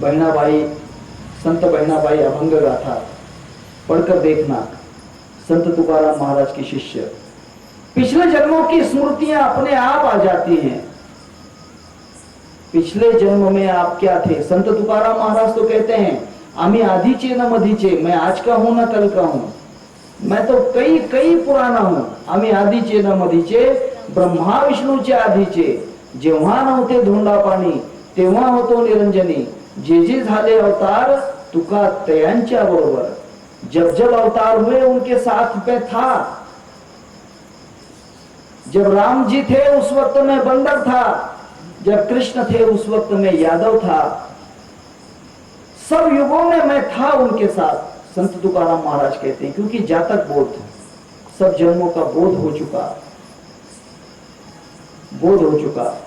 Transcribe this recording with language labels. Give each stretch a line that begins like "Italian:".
Hindi: बहिणाबाई, संत बहिणाबाई अभंग गाथा पढ़कर देखना, संत तुकाराम महाराज की शिष्य। पिछले जन्मों की स्मृतियां अपने आप आ जाती हैं। पिछले जन्म में आप क्या थे। संत तुकाराम महाराज तो कहते हैं
Marathi: आमी आधीचे न मधीचे,
Hindi: मैं आज का हूं न कल का हूं, मैं तो कई कई पुराना हूं।
Marathi: आम्ही आधीचे न मधीचे, ब्रह्मा विष्णूचे आधीचे, जेव्हा नव्हते धोंडा पाणी तेव्हा होतो निरंजनी, जे जे झाले अवतार तुका तयांच्या बरोबर,
Hindi: जब जब अवतार हुए उनके साथ पे था। जब राम जी थे उस वक्त में बंदर था, जब कृष्ण थे उस वक्त में यादव था, सब युगों में मैं था उनके साथ। संत तुकाराम महाराज कहते हैं क्योंकि जातक बोध थे, सब जन्मों का बोध हो चुका, बोध हो चुका।